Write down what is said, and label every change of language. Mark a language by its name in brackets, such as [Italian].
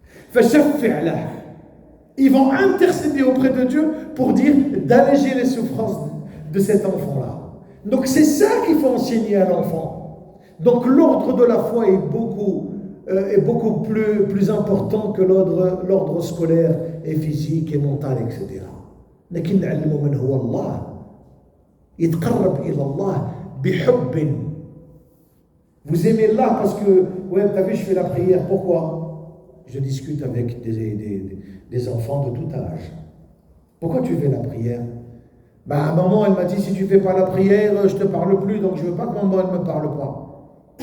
[Arabic] Fashaffi' lah. [French] Ils vont intercéder auprès de Dieu pour dire d'alléger les souffrances de cet enfant-là. Donc c'est ça qu'il faut enseigner à l'enfant. Donc l'ordre de la foi est beaucoup plus important que l'ordre scolaire et physique et mental, etc. [Arabic] لكن نعلمه من هو الله يتقرب إلى الله بحب. [French] Vous aimez Allah parce que, ouais, t'as vu, je fais la prière. Pourquoi? Je discute avec des enfants de tout âge. Pourquoi tu fais la prière? Bah, maman, elle m'a dit, si tu fais pas la prière, je te parle plus, donc je veux pas que maman, elle me parle pas.